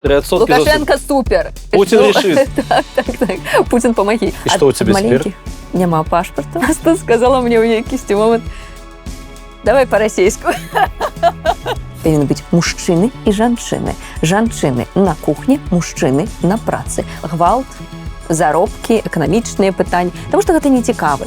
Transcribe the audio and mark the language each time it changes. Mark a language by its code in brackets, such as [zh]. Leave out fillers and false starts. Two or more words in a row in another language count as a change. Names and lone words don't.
[ru] Лукашенко супер. Путин решит. Так. Путин, помоги. И что у тебя теперь? [be] Няма пашпарта. [ru] Просто сказала мне [be] ў якісьці момант. Давай па-расейску. Павінны быць мужчыны і жанчыны. Жанчыны на кухні, мужчыны на працы. Гвалт, заробкі, эканамічныя пытанні. Таму што гэта не цікава.